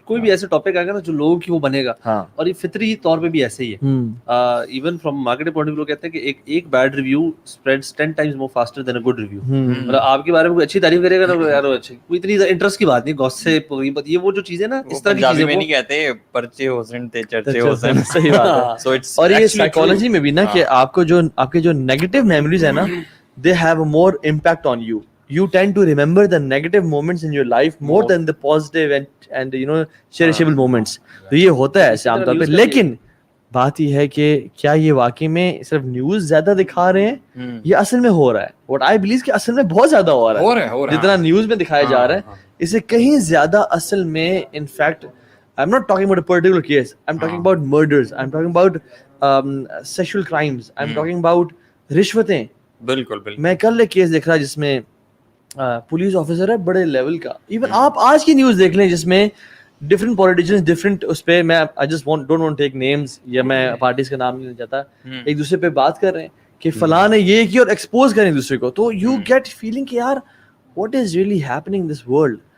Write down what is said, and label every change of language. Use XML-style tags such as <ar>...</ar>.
<ur>کوئی بھی ایسا ٹاپک آئے گا نا جو لوگوں کی وہ بنے گا, اور یہ فطری طور پہ بھی ایسے ہی ہے.</ur> <en>even from marketing point of view</en> <ur>کہتے ہیں کہ ایک</ur> <en>Bad review spreads 10 times more faster than a good review.</en> <ur>مطلب آپ کے بارے میں کوئی اچھی تعریف کرے گا نا یار اچھی, کوئی اتنی انٹرسٹ کی بات نہیں, گوسپ یہ وہ جو چیزیں نا اس طرح کی چیزیں, میں نہیں کہتے پرچے حسین تے چرچے حسین. صحیح بات ہے. اور یہ سائیکالوجی میں بھی نا کہ آپ کو جو آپ کے جو نیگیٹو میموریز ہیں نا,</ur> <en>they have a more impact on you. You tend to remember the negative moments in your life more than the positive and you know cherishable moments.</en> <ur>تو یہ ہوتا ہے ایسے عام طور پہ. لیکن بات یہ ہے کہ کیا یہ واقعی میں صرف نیوز زیادہ دکھا رہے ہیں یہ اصل میں ہو رہا ہے؟</ur> <en>What I believe</en> <ur>کہ اصل میں بہت زیادہ ہو رہا ہے. جتنا نیوز میں دکھایا جا رہا ہے اس سے کہیں زیادہ اصل میں in fact</ur> <en>I'm not talking about a particular case. I'm talking about murders. I'm talking about sexual crimes. I'm talking about رشوتیں.</en> <ur>بالکل بالکل. میں کل ایک کیس دیکھ رہا جس میں پولیس آفیسر ہے بڑے لیول کا. ایون آپ آج کی نیوز دیکھ لیں جس میں ڈفرنٹ پولیٹیشینس ڈفرنٹ اس پہ, میں</ur> <en>I just don't want take names</en> <ur>یا میں پارٹیز کا نام نہیں لینا چاہتا, ایک دوسرے پہ بات کر رہے ہیں کہ فلاں نے یہ کیا اور ایکسپوز کریں دوسرے کو, تو</ur> <en>you get feeling</en> <ur>کہ یار</ur> <en>What is really happening this world.</en>